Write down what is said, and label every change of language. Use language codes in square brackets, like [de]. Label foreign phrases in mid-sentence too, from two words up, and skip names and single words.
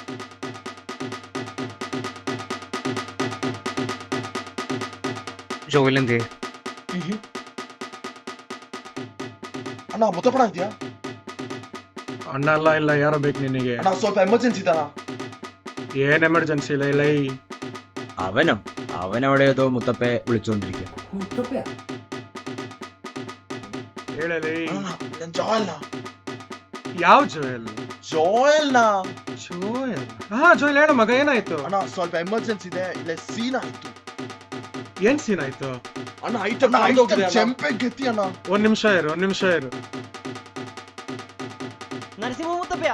[ml] ജോയിലെന്തേ? [kn] ಅಣ್ಣ ಮುತ್ತಪ್ಪಣ ಇದೆಯಾ? ಅಣ್ಣ ಅಲ್ಲ, ಇಲ್ಲ, ಯಾರೋ ಬೇಕು ನಿನಗೆ? ಅಣ್ಣ ಸ್ವಲ್ಪ ಎಮರ್ಜೆನ್ಸಿ ಇದಣ್ಣ. ಏನ್ ಎಮರ್ಜೆನ್ಸಿ ಇಲ್ಲ, ಇಲ್ಲ. [ml] അവനവിടെ ഏതോ മുത്തപ്പയെ വിളിച്ചോണ്ടിരിക്കുക. [kn] ಹೇಳಲಿ. ನಾನು ಜೋಯಲ್ನ. ಯಾವ ಜೋಯಲ್? ಜೋಯಲ್ನ. ಜೋಯಲ್? ಹಾ ಜೋಯಲ್, ಹೇಳು ಮಗ, ಏನಾಯ್ತು? ಅಣ್ಣ ಸ್ವಲ್ಪ ಎಮರ್ಜೆನ್ಸಿ ಇದೆ, ಇಲ್ಲ ಸೀನ್ ಆಯ್ತು. ಏನ್ ಸೀನ್ ಆಯ್ತು? ಅಣ್ಣ ಐಟಮ್ ಚೆಂಪೆ ಗೆತ್ತಿ ಅಣ್ಣ. ಒಂದ್ ನಿಮಿಷ ಇರು. [ml] നരസിംഹ മുത്തപ്പയാ?